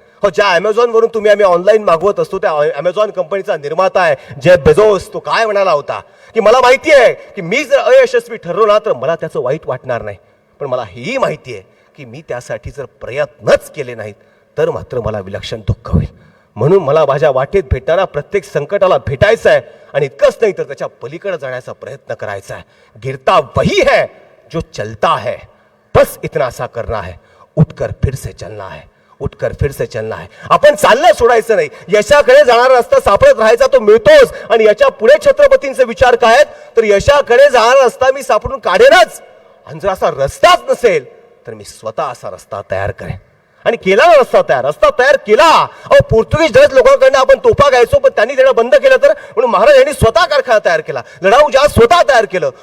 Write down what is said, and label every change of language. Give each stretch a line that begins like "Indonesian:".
Marathi: हो, ज्या अमेझॉनवरून आम्ही ऑनलाईन मागवत असतो त्या अमेझॉन कंपनीचा निर्माता आहे जेफ बेझोस, तो काय म्हणाला होता की मला माहिती आहे की मी जर अयशस्वी ठरलो ना तर मला त्याचं वाईट वाटणार नाही, पण मला हेही माहिती आहे की मी त्यासाठी जर प्रयत्नच केले नाहीत तर मात्र मला विलक्षण दुःख होईल. म्हणून मला माझ्या वाटेत भेटणारा प्रत्येक संकटाला भेटायचं आहे, आणि इतकंच नाही तर त्याच्या पलीकडे जाण्याचा प्रयत्न करायचा आहे.
Hindi: गिरता वही है जो चलता है, बस इतना सा करना है, उठकर फिर से चलना है, उठकर फिर से चलना है.
Marathi: आपण चाललं सोडायचं नाही. यशाकडे जाणारा रस्ता सापडत राहायचा, तो मिळतोच. आणि याच्या पुढे छत्रपतींचे विचार काय आहेत तर यशाकडे जाणारा रस्ता मी सापडून काढेनच, आणि जर असा रस्ताच नसेल तर मी स्वतः असा रस्ता तयार करेन. आणि केला ना रस्ता तयार केला. पोर्तुगीज डच लोकांकडनं आपण तोफा घ्यायचो, पण त्यांनी देणं बंद केलं तर म्हणून महाराज यांनी स्वतः कारखाना तयार केला, लढाऊ जहाज स्वतः तयार केलं.